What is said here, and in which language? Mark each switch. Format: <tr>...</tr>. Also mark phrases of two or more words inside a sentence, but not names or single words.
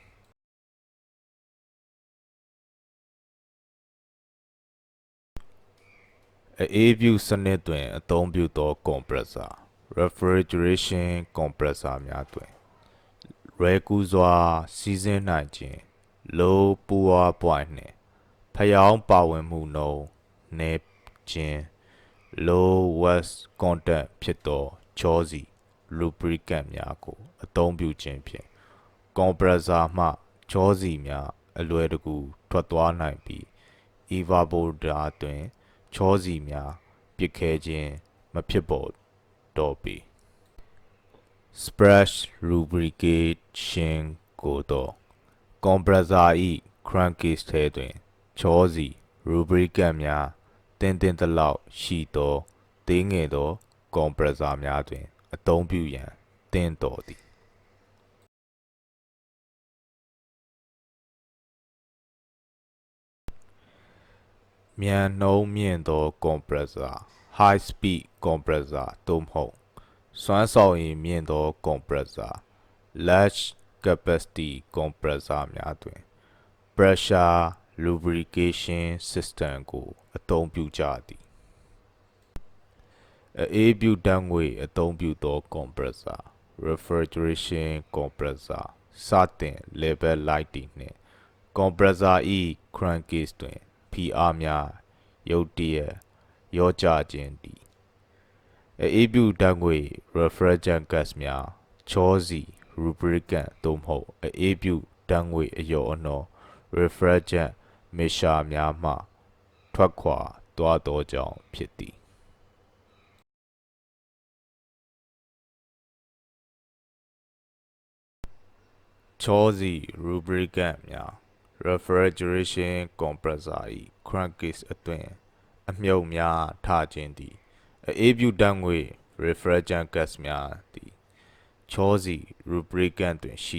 <my>အေးပြုစနစ်တွင်အသုံးပြုသော compressor</my> <en>refrigeration compressor</en> <my>များတွင်လွယ်ကူစွာစီးဆင်းနိုင်ခြင်း</my> <en>low power point</en> <my>နှင့် ဖယောင်းပါဝင်မှုနှုန်းနည်းခြင်း</my> <en>low watt content</en> <my>ဖြစ်သောချောစီ lubricant များကို အသုံးပြုခြင်းဖြင့် compressor မှချောစီများအလွယ်တကူထွက်သွား နိုင်ပြီး evaporator တွင်ချောစီများပစ်ခဲခြင်းမဖြစ်ပေါ်တော့ပေ</my> <en>splash lubrication</en> <my>ကိုတော့ compressor ၏ crankcase ထဲတွင်ချောစီ lubricant များတင်းသလောက်ရှိသောသေးငယ်သော compressor များတွင်အသုံးပြုရန်သင့်တော်သည် မြန်နှုန်းမြင့်သော compressor</my> <en>high speed compressor</en> <my>သို့မဟုတ်စွမ်းဆောင်ရည်မြင့်သော compressor</my> <en>large capacity compressor</en> <my>များတွင်</my> <en>pressure lubrication system</en> <my>ကိုအသုံးပြုကြသည် အေးပြုဓာတ်ငွေ့အသုံးပြုသော compressor</my> <en>refrigeration compressor</en> <my>စတင်လည်ပတ်လိုက် သည်နှင့် compressor ၏ crankcase တွင်ဖိအားများရုတ်တရက်လျော့ကျခြင်းသည်အေးပြုဓာတ်ငွေ့</my> <en>refrigerant gas</en> <my>များချောစီ lubricant သို့မဟုတ်အေးပြုဓာတ်ငွေ့အလျော့အနှော</my> <en>refrigerant mixture</en> <my>များမှထွက်ခွာသွားသောကြောင့်ဖြစ်သည် ချောစီ lubricant များ</my> <en>refrigeration compressor</en> <my>၏ crankcase အတွင်းအမြုပ်များထခြင်းသည်အေးပြုဓာတ်ငွေ့</my> <en>refrigerant gas</en> <my>များသည်ချောစီ lubricant တွင်ရှိ</my>